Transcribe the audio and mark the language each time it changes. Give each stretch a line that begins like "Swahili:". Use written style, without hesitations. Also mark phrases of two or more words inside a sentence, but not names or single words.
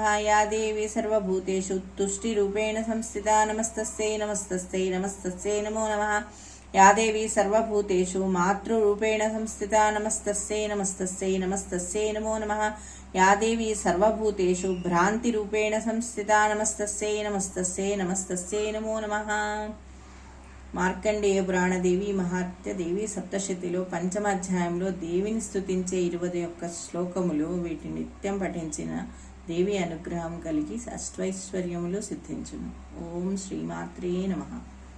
Sanskrit: या देवी सर्वभूतेषु तुष्टिरूपेण संस्थिता नमस्तस्यै नमस्तस्यै नमस्तस्यै नमो नमः। या देवी सर्वभूतेषु मातृरूपेण संस्थिता नमस्तस्यै नमस्तस्यै नमस्तस्यै नमो नमः। या देवी सर्वभूतेषु भ्रान्तिरूपेण संस्थिता नमस्तस्यै नमस्तस्यै नमस्तस्यै नमो नमः।
Telugu: మార్కండేయ పురాణ దేవి మహాత్య దేవి సప్తశతిలో పంచమ అధ్యాయంలో దేవిని స్తుతించే 21 శ్లోకములు. వీటిని నిత్యం పఠించిన దేవి అనుగ్రహం కలిగి అష్టైశ్వర్యములు సిద్ధించును.
Sanskrit: ఓం శ్రీమాత్రే నమః.